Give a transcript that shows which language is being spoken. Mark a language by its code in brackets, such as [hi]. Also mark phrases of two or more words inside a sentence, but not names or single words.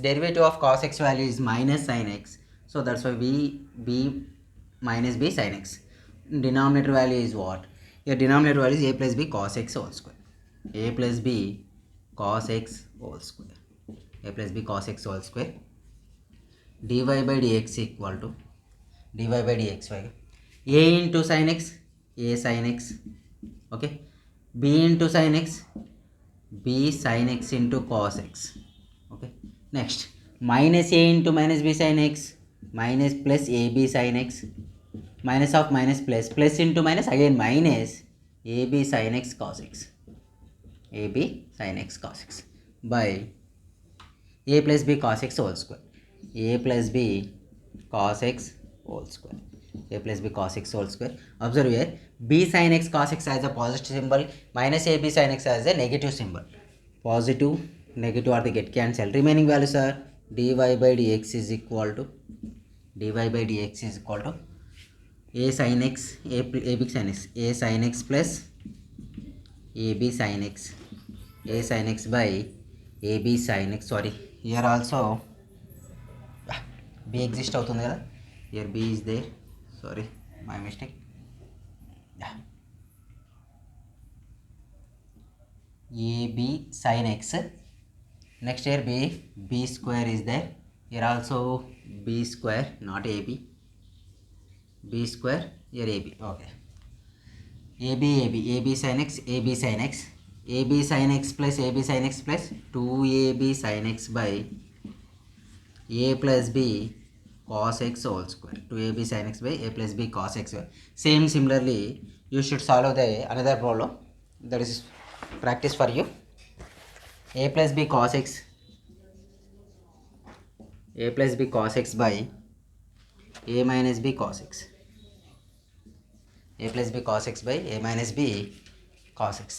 [en] Derivative of cos x value is minus sin x, so that's why b minus b sin x denominator value is what? Your denominator value is a plus b cos x whole square. A plus b cos x whole square. A plus b cos x whole square. dy by dx equal to dy by dxy. A into sin x, a sin x. Okay. B into sin x, b sin x into cos x. Okay. Next, minus a into minus b sin x, minus plus ab sin x, minus of minus plus, plus into minus, again minus ab sin x cos x, ab sin x cos x by a plus b cos x whole square, a plus b cos x whole square, a plus b cos x whole square. Observe here, b sin x cos x has a positive symbol, minus ab sin x has a negative symbol. Positive, negative are the get cancelled. Remaining values are dy by dx is equal to a sin x, ab sin x, a sin x plus ab sin x, a sin x by ab sin x. Sorry, here also b exist [te] అవుతుంది కదా, [en] here b is there, sorry my mistake. ab sin x, next here b square is there, here also b square, not ab, b square, here ab. Okay, ab sin x, ab sin x, ab sin x plus ab sin x plus 2ab sin x by a plus b cos x whole square, 2ab sin x by a plus b cos x. Same similarly you should solve the another problem, that is practice for you. A plus b cos x, a plus b cos x by a minus b cos x, a plus b cos x by a minus b cos x.